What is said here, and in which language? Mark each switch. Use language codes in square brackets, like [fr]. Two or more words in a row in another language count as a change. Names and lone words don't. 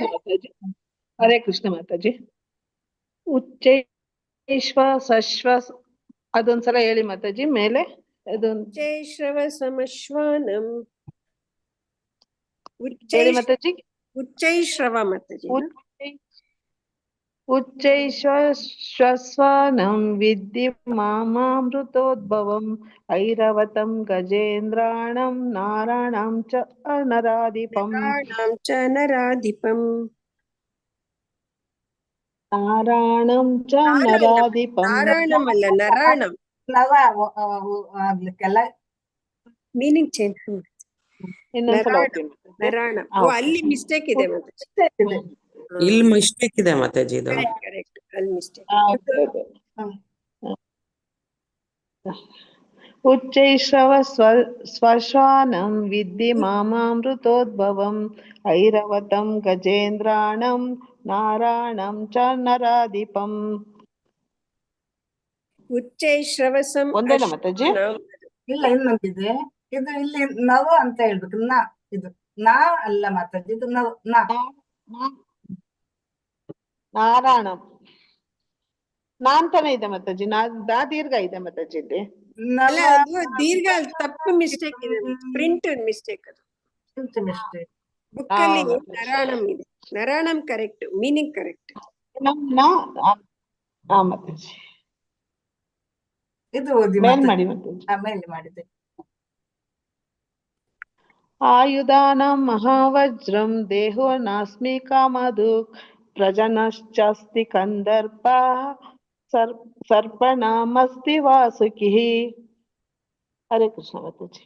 [kn] ಹರೇ ಕೃಷ್ಣ ಮಾತಾಜಿ. [sa] ಉಚ್ಚೈಶ್ವ ಸಶ್ವ [kn] ಅದೊಂದ್ಸಲ ಹೇಳಿ ಮಾತಾಜಿ. ಮೇಲೆ [sa] ಉಚ್ಚೈಶ್ರವ ಸಮಶ್ವಾನಂ. [kn] ಹೇಳಿ ಮಾತಾಜಿ. ಉಚ್ಚೈಶ್ರವ ಮಾತಾಜಿ. [sa] उच्चैश्वस्वानं विद्धि मामामृतोद्भवम् ऐरवतं गजेन्द्राणं नाराणां च नराधिपम् नराणां च नराधिपम् नारायणं च नराधिपम् [kn] ನಾರಾಯಣಮಲ್ಲ ನರಾಣಂ ನರ ಆಗ್ಲಿಕ್ಕೆಲ್ಲ [en] meaning change [kn] ಇನ್ನೊಂದ್ಸಲ ಓದ್ತೀನಿ. ನರಾಣಂ ಓ ಅಲ್ಲಿ ಮಿಸ್ಟೇಕ್ ಇದೆ ಮತ್ತೆ ಇಲ್ಲಿ ಮಿಸ್ಟೇಕ್ ಇದೆ ಮಾತಾಜಿ ಇದು. ಕರೆಕ್ಟ್ ಅಲ್ಲಿ ಮಿಸ್ಟೇಕ್ [sa] उच्चैश्रव स्वश्वानं विद्धि मामामृतोद्भवम् ऐरवतं गजेन्द्राणं नारायणं च नराधिपम् ಉಚ್ಚೈಶ್ರವಸಂ [kn] ಒಂದೇನಾ ಮಾತಾಜಿ? ಇಲ್ಲ ಇನ್ನೊಂದಿದೆ. ಇದು ಇಲ್ಲಿ ನವ ಅಂತ ಹೇಳ್ಬೇಕು. ಇದು ನಾ ಅಲ್ಲ ಮಾತಾಜಿ, ಇದು ನಾರಾಯಣಂ ನಾ ಅಂತಾನೆ ಇದೆ ಮಾತಾಜಿ. ನಾ ದೀರ್ಘ ಇದೆ ಮಾತಾಜಿ ಇಲ್ಲಿ. ಅಲ್ಲ ಅದು ದೀರ್ಘ ತಪ್ಪು ಮಿಸ್ಟೇಕ್ ಇದೆ, [en] print mistake [kn] ಅದು. ಮಿಸ್ಟೇಕ್ ಬುಕ್ ಅಲ್ಲಿ ನರಾಣಂ ಇದೆ, ನರಾಣಂ ಕರೆಕ್ಟ್, [en] meaning correct. [kn] ಮಾತಾಜಿ ಇದು ಓದಿ ಮೇಲ್ ಮಾಡಿ ಮಾತಾಜಿ. ಮೇಲೆ ಮಾಡಿದೆ. [sa] आयुधानां महावज्रं देहो नास्मि कामधु प्रजनश्चास्ति कन्दर्पः सर्पणामस्ति वासुकिः. हरे कृष्ण माताजी.